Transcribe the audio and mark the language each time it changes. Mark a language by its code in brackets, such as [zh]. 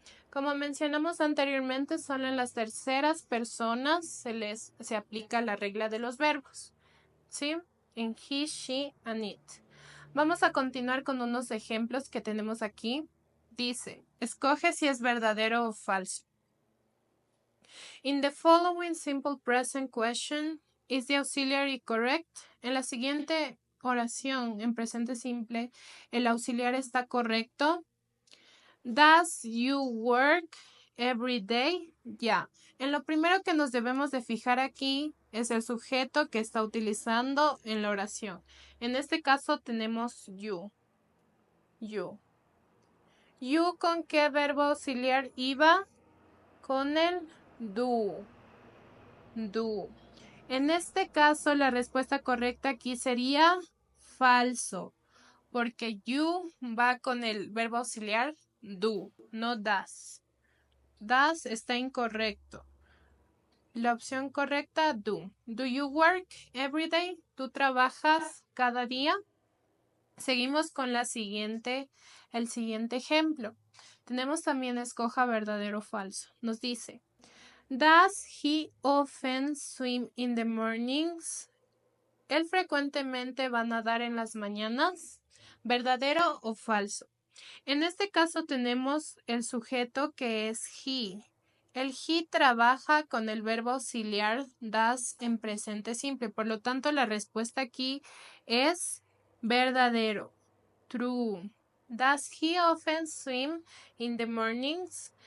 [es] Como mencionamos anteriormente, solo en las terceras personas se aplica la regla de los verbos, ¿sí? En he, she, and it. Vamos a continuar con unos ejemplos que tenemos aquí. Dice, escoge si es verdadero o falso. [en] In the following simple present question, is the auxiliary correct? [es] En la siguiente oración en presente simple, ¿el auxiliar está correcto? [en] Does you work every day? Ya. [es] En lo primero que nos debemos de fijar aquí es el sujeto que está utilizando en la oración. En este caso tenemos you. You. You, ¿con qué verbo auxiliar iba? Con el do. Do. En este caso la respuesta correcta aquí sería falso, porque you va con el verbo auxiliar do, no does. Does está incorrecto. La opción correcta, do. [en] Do you work every day? [es] ¿Tú trabajas cada día? Seguimos con el siguiente ejemplo. Tenemos también escoja verdadero o falso. Nos dice, [en] does he often swim in the mornings? [es] ¿Él frecuentemente va a nadar en las mañanas? ¿Verdadero o falso? En este caso tenemos el sujeto que es he. El he trabaja con el verbo auxiliar does en presente simple. Por lo tanto, la respuesta aquí es verdadero. [en] True. Does he often swim in the mornings?